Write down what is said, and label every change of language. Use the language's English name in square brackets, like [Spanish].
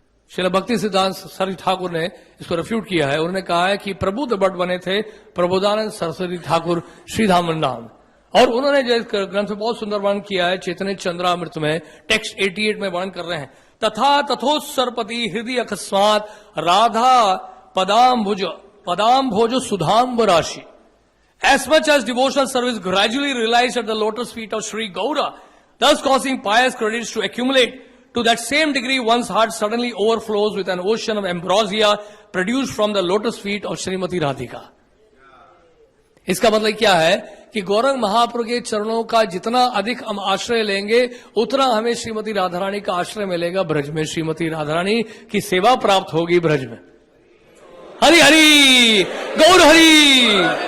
[Hindi] श्रील भक्ति सिद्धांत सरस्वती ठाकुर ने इसको रिफ्यूट किया है। उन्होंने कहा है कि प्रबुद्ध भट्ट बने थे प्रबोधानंद सरस्वती ठाकुर श्रीधाम वृंदावन। और उन्होंने जो ग्रंथ में बहुत सुंदर वर्णन किया है चैतन्य चंद्रामृत में, टेक्स्ट 88 में वर्णन कर रहे हैं, [Sanskrit] तथा तथोत्सर्पति हृदय अकस्मात राधा पदाम्भोज सुधाम्ब राशि। [English] As much as devotional service gradually realized at the lotus feet of Sri Gaura, thus causing pious credits to accumulate, to that same degree one's heart suddenly overflows with an ocean of ambrosia produced from the lotus feet of Srimati Radhika. [Hindi] इसका मतलब क्या है कि गौरंग महाप्रभु के चरणों का जितना अधिक हम आश्रय लेंगे, उतना हमें श्रीमती राधारानी का आश्रय मिलेगा ब्रज में। श्रीमती राधारानी की सेवा प्राप्त होगी ब्रज में। हरि हरि गौर हरि।